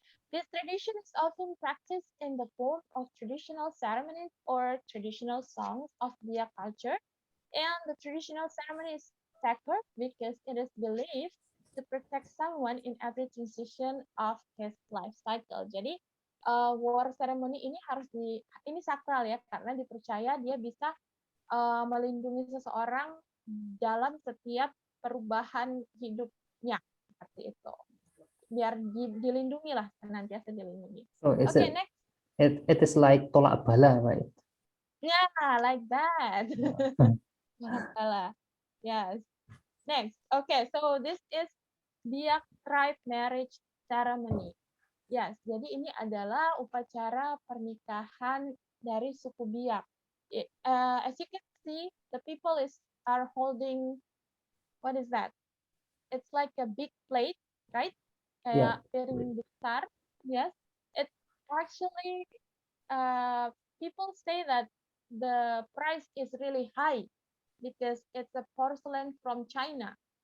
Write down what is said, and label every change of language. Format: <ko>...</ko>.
<en>This tradition is often practiced in the form of traditional ceremonies or traditional songs of Biak culture. And the traditional ceremony is sacred because it is believed to protect someone in every transition of his life cycle.</en> <id>Jadi war ceremony ini ini sakral ya karena dipercaya dia bisa melindungi seseorang dalam setiap perubahan hidupnya seperti itu. Biar dilindungi lah, senantiasa dilindungi.</id> <en>So Okay, next. it is like tolak bala, right? Yeah, like that. Tolak bala. Yes. Next. Okay, so this is Biak tribe marriage ceremony.</en> <id>Yes, jadi ini adalah upacara pernikahan dari suku Biak.</id> <en>As you can see, the people are holding, what is that? It's like a big plate, right?</en> <id>Kayak piring besar.</id> <en>Yes. It actually, people say that the price is really high because it's a porcelain from China.</en>